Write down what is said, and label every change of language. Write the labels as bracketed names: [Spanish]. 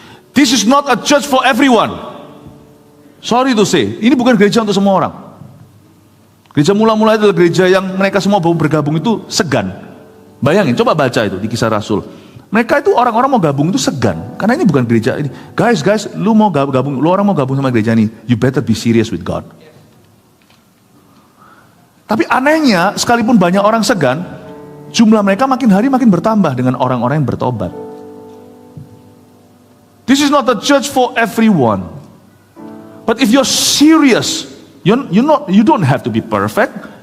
[English] This is not a church for everyone. Sorry to say, [Indonesian] ini bukan gereja untuk semua orang. Gereja mula-mula itu adalah gereja yang mereka semua mau bergabung itu segan. Bayangin, coba baca itu di Kisah Rasul. Mereka itu orang-orang mau gabung itu segan. Karena ini bukan gereja ini. Guys, lu mau gabung, lu orang mau gabung sama gereja ini. [English] You better be serious with God. [Indonesian] Tapi anehnya, sekalipun banyak orang segan, jumlah mereka makin hari makin bertambah dengan orang-orang yang bertobat. [English] This is not a church for everyone. But if you're serious, you don't have to be perfect.